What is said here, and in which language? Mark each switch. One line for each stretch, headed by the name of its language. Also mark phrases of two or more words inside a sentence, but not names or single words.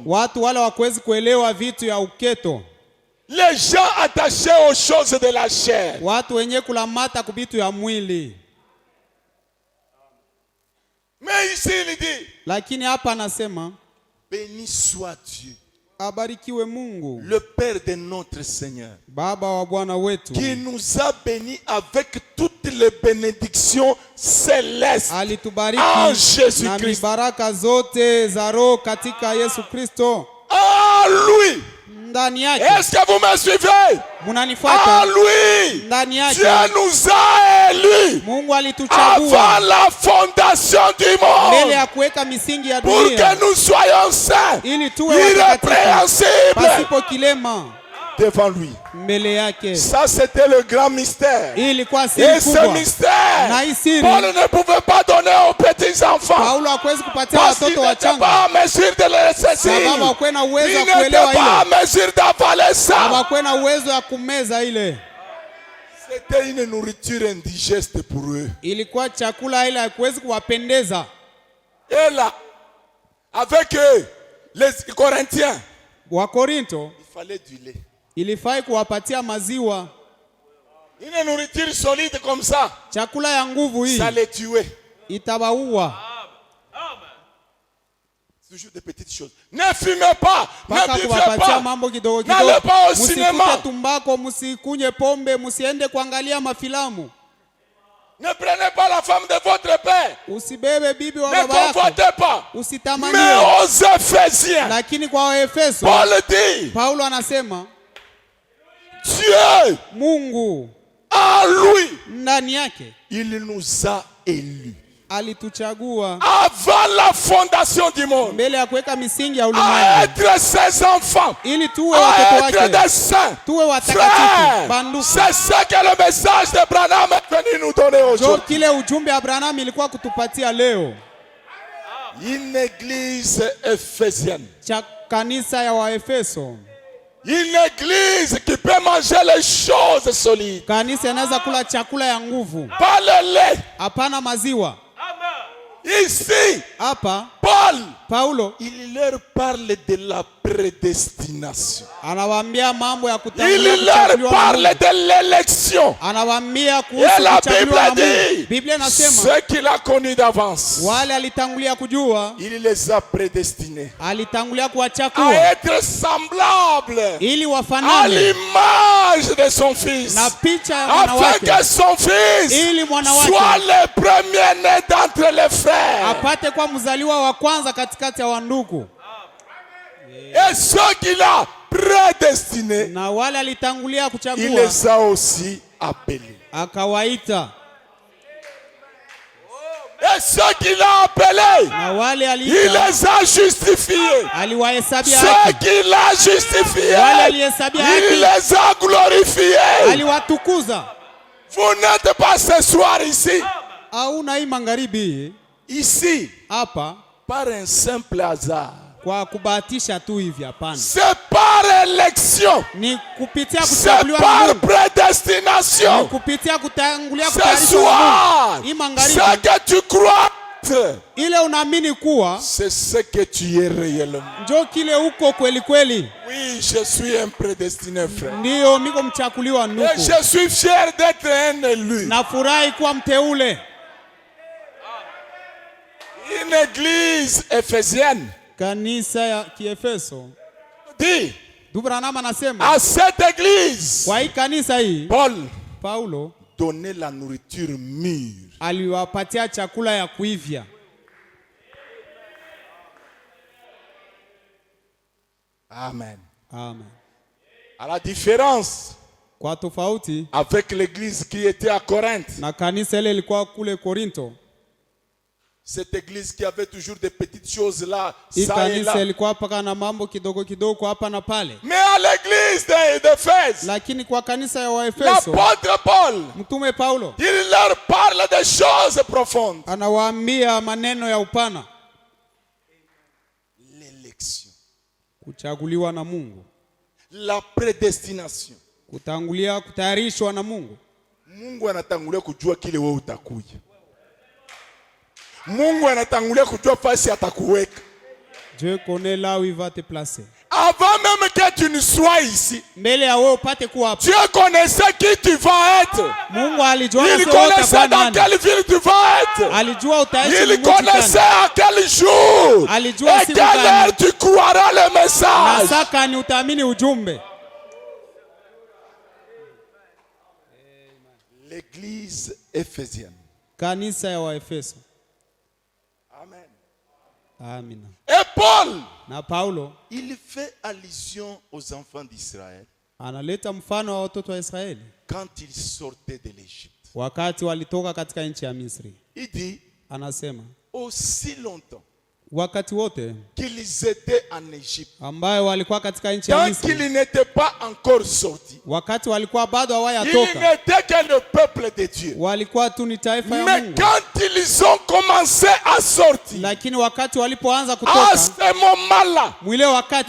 Swahili: watu wale wakuwezi kuelewa vitu ya uketo,
French: Les gens attachés aux choses de la chair.
Swahili: watu wenye kulamata kubitu ya mwili.
French: Mais ici il dit,
Swahili: Lakini hapa anasema
French: béni soit Dieu,
Swahili: abarikiwe Mungu
French: le Père de notre Seigneur,
Swahili: Baba wa Bwana wetu
French: qui nous a bénis avec toutes les bénédictions célestes en
Swahili: alitubariki na
French: Jésus-Christ.
Swahili: mibaraka zote za roho katika Yesu Kristo.
French: En lui.
Swahili: Ndani yake
French: Est-ce que vous me suivez? En
Swahili: munanifuata?
French: lui.
Swahili: Ndani yake
French: Dieu nous a élus
Swahili: Mungu
French: avant
Swahili: alituchagua
French: la fondation du
Swahili: mbele
French: monde
Swahili: ya kuweka misingi ya
French: pour
Swahili: dunia
French: que nous soyons saints,
Swahili: ili tuwe watakatifu
French: irrépréhensibles
Swahili: pasipo kilema
French: devant lui.
Swahili: mbele yake.
French: Ça, c'était le grand mystère.
Swahili: Hii ilikuwa
French: Et
Swahili: siri
French: ce
Swahili: kubwa,
French: mystère,
Swahili: na hii siri
French: Paul ne pouvait pas donner aux petits enfants
Swahili: Paulo hakuwezi kupatia
French: parce qu'il
Swahili: watoto
French: n'était
Swahili: wachanga
French: pas en mesure de les saisir.
Swahili: sababu hakuwe na
French: Il
Swahili: uwezo wa
French: n'était
Swahili: kuelewa
French: pas
Swahili: ile,
French: en mesure d'avaler ça.
Swahili: hakuwe na uwezo wa kumeza ile.
French: C'était une nourriture indigeste pour eux.
Swahili: Ilikuwa chakula ile hakuwezi kuwapendeza.
French: Et là, avec eux, les Corinthiens,
Swahili: Wakorinto
French: il fallait du lait.
Swahili: ilifai kuwapatia maziwa,
French: Une nourriture solide comme ça,
Swahili: chakula ya nguvu hii
French: ça les tuait.
Swahili: itawaua.
French: Toujours des petites choses. Ne fumez pas,
Swahili: Mpaka
French: ne buvez
Swahili: kuwapatia
French: pas.
Swahili: mambo kidogo
French: N'allez
Swahili: kidogo,
French: pas au
Swahili: musikute
French: cinéma.
Swahili: tumbako, musikunye pombe, musiende kuangalia mafilamu,
French: Ne prenez pas la femme de votre père.
Swahili: usibebe bibi wa
French: Ne
Swahili: baba yako,
French: convoitez pas.
Swahili: usitamanie.
French: Mais aux Éphésiens,
Swahili: Lakini kwa Waefeso
French: Paul dit,
Swahili: Paulo anasema
French: Dieu,
Swahili: Mungu
French: en lui,
Swahili: ndani yake
French: il nous a élus.
Swahili: alituchagua
French: Avant la fondation du monde,
Swahili: mbele ya kuweka misingi ya
French: à
Swahili: ulimwengu
French: être ses enfants,
Swahili: ili tuwe
French: à
Swahili: watoto
French: être
Swahili: wake,
French: des saints.
Swahili: tuwe watakatifu
French: Frère,
Swahili: banduku.
French: c'est ce que le message de Branham est venu nous donner
Swahili: Jo
French: aujourd'hui.
Swahili: kile ujumbe Abrahamu ilikuwa kutupatia leo,
French: Une église éphésienne.
Swahili: cha kanisa ya Waefeso,
French: Une église qui peut manger les choses solides.
Swahili: kanisa inaweza kula chakula ya nguvu,
French: Pas le lait.
Swahili: hapana maziwa.
French: Ici,
Swahili: Hapa Paulo
French: il leur parle de la prédestination.
Swahili: anawaambia mambo ya kutangulia
French: Il leur
Swahili: kuchaguliwa na
French: parle
Swahili: Mungu.
French: de l'élection.
Swahili: Anawaambia
French: Et
Swahili: kuhusu
French: la Bible
Swahili: kuchaguliwa na
French: dit,
Swahili: Mungu. Biblia inasema
French: ceux qu'il a connus d'avance,
Swahili: wale alitangulia kujua,
French: il les a prédestinés
Swahili: alitangulia
French: à
Swahili: kuwachagua
French: être semblables
Swahili: ili
French: à
Swahili: wafanane
French: l'image de son fils,
Swahili: na picha ya mwana
French: afin
Swahili: wake,
French: que son fils
Swahili: ili mwana wake
French: soit le premier-né d'entre les frères.
Swahili: apate kwa mzaliwa wa kwanza katikati ya wandugu.
French: Et ceux qu'il a prédestinés,
Swahili: Na wale alitangulia
French: il
Swahili: kuchagua
French: les a aussi appelés.
Swahili: akawaita,
French: Et ceux qu'il a appelés,
Swahili: na wale
French: il
Swahili: aliita
French: les a justifiés.
Swahili: aliwahesabia
French: Ceux
Swahili: haki,
French: qu'il a justifiés,
Swahili: wale alihesabia
French: il
Swahili: haki
French: les a glorifiés.
Swahili: aliwatukuza.
French: Vous n'êtes pas ce soir ici.
Swahili: Hauna hii magharibi
French: Ici,
Swahili: hapa
French: par un simple hasard.
Swahili: kwa kubahatisha tu hivi, hapana.
French: C'est par élection.
Swahili: Ni kupitia
French: C'est
Swahili: kuchaguliwa na
French: par
Swahili: Mungu, ni
French: prédestination.
Swahili: kupitia kutangulia
French: Ce
Swahili: kutayarishwa na
French: soir,
Swahili: Mungu. Hii
French: ce
Swahili: magharibi
French: que tu crois être,
Swahili: ile unaamini kuwa
French: c'est ce que tu es réellement.
Swahili: njo kile uko kweli kweli.
French: Oui, je suis un prédestiné, frère.
Swahili: Ndiyo, niko mchakuliwa
French: Et
Swahili: ndugu,
French: je suis fier d'être un élu.
Swahili: nafurahi kuwa mteule.
French: Une église éphésienne
Swahili: Kanisa ya Kiefeso,
French: dit
Swahili: Branham anasema
French: à cette église,
Swahili: kwa hii kanisa hii
French: Paul
Swahili: Paulo
French: donnait la nourriture mûre.
Swahili: aliwapatia chakula ya kuivya.
French: Amen.
Swahili: Amen.
French: À la différence
Swahili: Kwa tofauti
French: avec l'église qui était à Corinthe,
Swahili: na kanisa ile ilikuwa kule Korinto,
French: cette église qui avait toujours des petites choses là,
Swahili: hii
French: ça et
Swahili: kanisa
French: là.
Swahili: ilikuwa paka na mambo kidogo kidogo hapa na pale,
French: Mais à l'église d'Éphèse,
Swahili: lakini kwa kanisa ya Waefeso
French: l'apôtre Paul,
Swahili: mtume Paulo
French: il leur parle des choses profondes.
Swahili: anawaambia maneno ya upana.
French: L'élection,
Swahili: Kuchaguliwa na Mungu,
French: la prédestination.
Swahili: kutangulia, kutayarishwa na Mungu. Mungu anatangulia kujua kile wewe utakuja. Mungu anatangulia kujua fasi atakuweka.
French: Dieu connaît là où il va te placer. Avant même que tu ne sois ici,
Swahili: Mbele ya wewe upate kuwa hapa,
French: Dieu connaissait qui tu vas être.
Swahili: Mungu alijua
French: Il
Swahili: wewe utakuwa
French: connaissait dans
Swahili: nani.
French: quelle ville tu vas être.
Swahili: Alijua utaishi
French: Il
Swahili: mji
French: connaissait
Swahili: gani.
French: à quel jour
Swahili: Alijua
French: et
Swahili: siku
French: quelle
Swahili: gani.
French: heure tu croiras le
Swahili: Na
French: message.
Swahili: saka ni utaamini ujumbe.
French: L'église éphésienne.
Swahili: Kanisa ya Waefeso.
French: Amen.
Swahili: Amina.
French: Et Paul,
Swahili: Na Paulo
French: il fait allusion aux enfants d'Israël
Swahili: analeta mfano wa watoto wa Israeli
French: quand ils sortaient de l'Égypte.
Swahili: wakati walitoka katika nchi ya Misri.
French: Il dit,
Swahili: Anasema
French: aussi longtemps
Swahili: wakati wote
French: qu'ils étaient en Égypte,
Swahili: ambayo walikuwa katika nchi ya
French: tant
Swahili: Misri,
French: qu'ils n'étaient pas encore sortis,
Swahili: wakati walikuwa bado
French: ils
Swahili: hawayatoka,
French: n'étaient que le peuple de Dieu.
Swahili: walikuwa tu ni taifa ya
French: Mais
Swahili: Mungu.
French: quand ils ont commencé à sortir,
Swahili: Lakini wakati walipoanza
French: à
Swahili: kutoka,
French: ce moment-là,
Swahili: mwile wakati